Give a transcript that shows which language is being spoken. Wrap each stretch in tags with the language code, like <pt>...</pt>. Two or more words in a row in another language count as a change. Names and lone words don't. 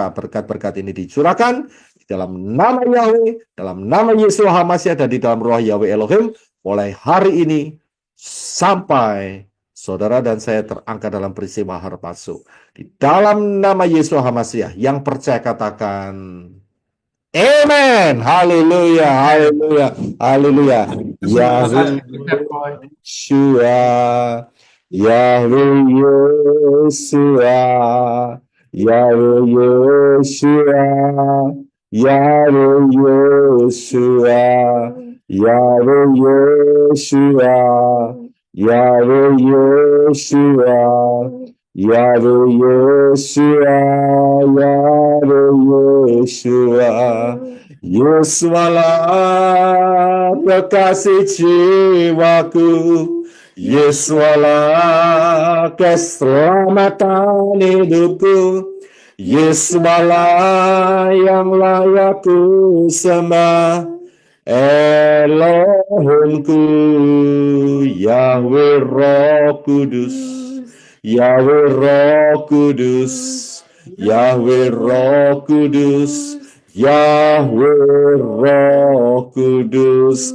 <id>Berkat-berkat ini dicurahkan di dalam nama Yahweh, dalam nama Yeshua HaMasyiah, dan di dalam roh Yahweh Elohim, mulai hari ini sampai saudara dan saya terangkat dalam peristiwa harpazo. Di dalam nama Yeshua HaMasyiah, yang percaya katakan amen. Haleluya, haleluya, haleluya. Yahweh Yeshua, Yahweh Yeshua, Yahweh Yeshua, Yahweh Yeshua, Yahweh Yeshua, Yahweh Yeshua, Yahweh Yeshua, Yahweh Yeshua. Yesualah kekasih jiwaku, Yesualah keselamatan hidupku, Yesualah yang layak ku sembah. Elohimku, Yahweh Roh Kudus, Yahweh Roh Kudus, Yahweh Roh Kudus, Yahweh Roh Kudus.</id>